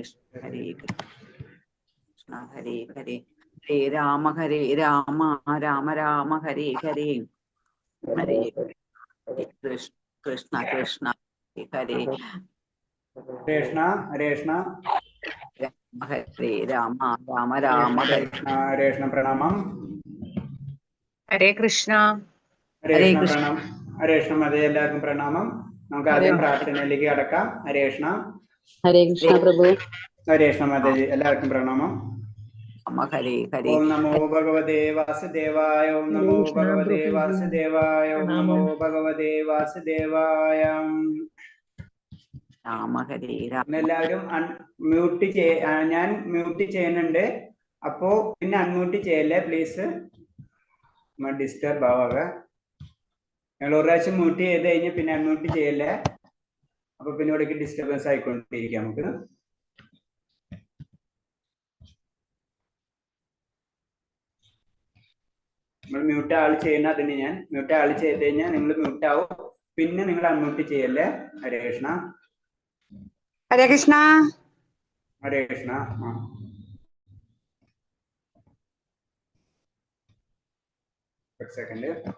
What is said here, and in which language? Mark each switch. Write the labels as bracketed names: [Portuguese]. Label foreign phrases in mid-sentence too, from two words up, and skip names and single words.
[Sanskrit] Krishna Hare Hare Hare Rama Rama Rama Hare Hare Hare Krishna Hare Hare Hare Rama Rama Hare [Malayalam] Pranamam. Hare Krishna. Hare Krishna Krishna Pranam. Krishna Madhyalakam Pranamam. നമുക്ക് ആദ്യം പ്രാർത്ഥനയിലേക്ക് കടക്കാം. ഹരേഷ്ണ Prabhu ഹരേഷ്ണ മാതാജി എല്ലാവർക്കും പ്രണാമം. Hare Hare [Sanskrit] ഓം നമോ ഭഗവതേ വാസുദേവായ ഓം നമോ ഭഗവതേ വാസുദേവായ ഓം നമോ ഭഗവതേ വാസുദേവായ. [Malayalam] Hare Rama എല്ലാവരും ഞാൻ മ്യൂട്ട് ചെയ്യുന്നുണ്ട്. അപ്പോ പിന്നെ അൺമ്യൂട്ട് ചെയ്യല്ലേ പ്ലീസ്, ഡിസ്റ്റർബ് ആവാതെ. ഞങ്ങൾ ഒരു പ്രാവശ്യം മ്യൂട്ട് ചെയ്ത് കഴിഞ്ഞ് പിന്നെ അൺമ്യൂട്ട് ചെയ്യല്ലേ, അപ്പൊ പിന്നെ ഇവിടേക്ക് ഡിസ്റ്റർബൻസ് ആയിക്കൊണ്ടിരിക്കാം. നമുക്ക് നമ്മൾ [English] mute all [Malayalam] ചെയ്യുന്ന അതിന് ഞാൻ [English] mute all [Malayalam] ചെയ്ത് കഴിഞ്ഞാൽ നിങ്ങൾ മ്യൂട്ട് ആവും, പിന്നെ നിങ്ങൾ അൺമ്യൂട്ട് ചെയ്യല്ലേ. ഹരേ കൃഷ്ണ. Hare Krishna. ഹരേ കൃഷ്ണ. സെക്കൻഡ്.